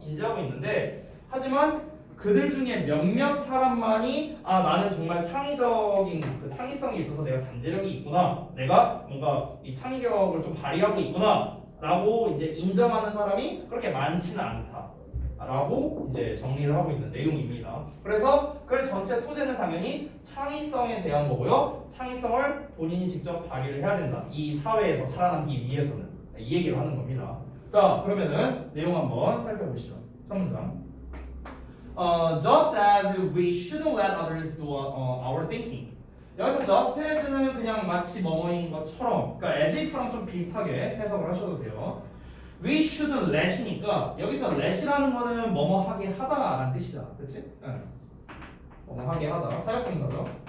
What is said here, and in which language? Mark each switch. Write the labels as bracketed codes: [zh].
[ko] 인지하고 있는데 하지만 그들 중에 몇몇 사람만이 나는 정말 창의적인 그 창의성이 있어서 내가 잠재력이 있구나, 내가 뭔가 이 창의력을 좀 발휘하고 있구나 라고 이제 인정하는 사람이 그렇게 많지는 않다 라고 이제 정리를 하고 있는 내용입니다. 그래서 글 전체 소재는 당연히 창의성에 대한 거고요. 창의성을 본인이 직접 발휘를 해야 된다. 이 사회에서 살아남기 위해서는 이 얘기를 하는 겁니다. 자 그러면은 내용 한번 살펴보시죠. 첫 문장. [en] Just as we shouldn't let others do our thinking. [ko] 여기서 just as는 그냥 마치 뭐뭐인 것처럼, 그러니까 as if랑 좀 비슷하게 해석을 하셔도 돼요. We shouldn't let이니까 여기서 let이라는 거는 뭐뭐 하게 하다라는 뜻이다, 그렇지? 응. 뭐뭐 하게 하다, 사역동사죠.